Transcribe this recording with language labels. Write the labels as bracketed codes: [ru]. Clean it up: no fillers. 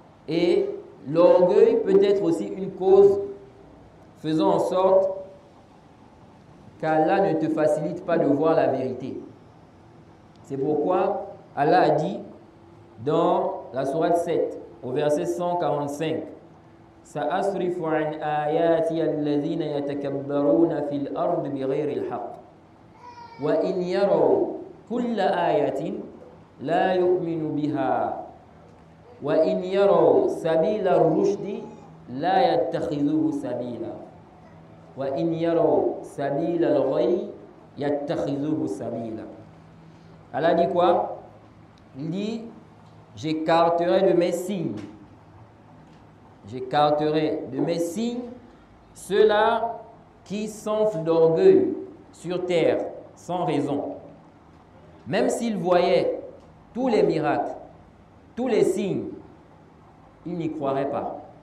[fr] Et l'orgueil peut être aussi une cause faisant en sorte qu'Allah ne te facilite pas de voir la vérité. C'est pourquoi Allah a dit dans la sourate 7, au verset 145, [ar] سأصرف عن آياتي الذين يتكبرون في الأرض بغير الحق وإن يروا كل آية لا يؤمن بها وإن يروا سبيل الرشد لا يتخذوه سبيلا وإن يروا سبيل الغي يتخذوه سبيلا. [fr] Allah dit quoi? Il dit, j'écarterai de mes signes. J'écarterai de mes signes ceux-là qui s'enflent d'orgueil sur terre sans raison. Même s'ils voyaient tous les miracles, tous les signes, ils n'y croiraient pas.